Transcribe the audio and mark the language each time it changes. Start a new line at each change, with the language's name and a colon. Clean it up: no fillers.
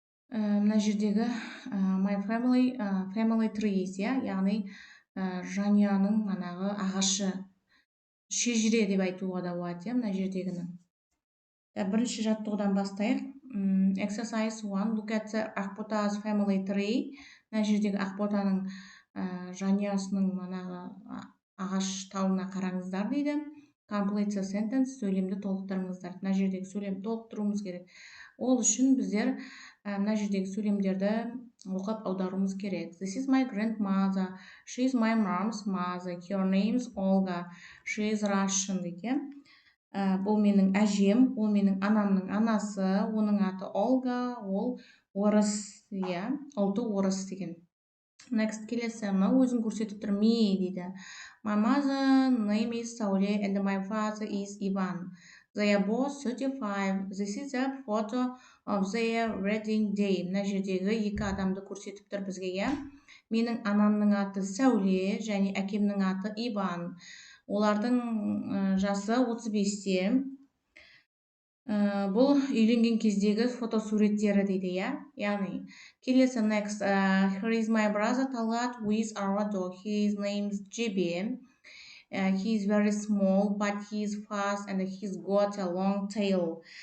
Kazakh: Мына жердегі My Family Trees, яғни жанұяның манағы ағашы, шежіре деп айтуға да болады, мына жердегінің. Бірінші жаттығудан бастайық.
English: Exercise 1. Look at the Ақбота's family tree.
Kazakh: Мына жердегі Ақботаның жанұясының манағы ағаш тауына қараңыздар дейді.
English: Complete the sentence.
Kazakh: Сөйлемді толықтырыңыздар. Мына жердегі сөйлемді толықтыруымыз керек. Ол үшін біздер мына жердегі сөйлемдерді оқып аударуымыз керек.
English: This is my grandmother. She is my mom's mother. Her name is Olga. She is Russian дейді.
Kazakh: Бұл менің әжем, ол менің анамның анасы, оның аты Олга, ол орыс, ұлты орыс деген. Next келесі, өзін көрсетіп тұр, me дейді.
English: My mother name is Saule and my father is Ivan. They are both 35. This is a photo of their wedding day.
Kazakh: Мына жердегі екі адамды көрсетіп тұр бізге, Менің анамның аты Сәуле және әкемнің аты Иван. Олардың жасы 35-те. Бұл үйленген кездегі фотосуреттері дейді, яғни. Келесі, next.
English: Here is my brother Talat with our dog. His name is JB. He is very small, but he is fast and he's got a long tail.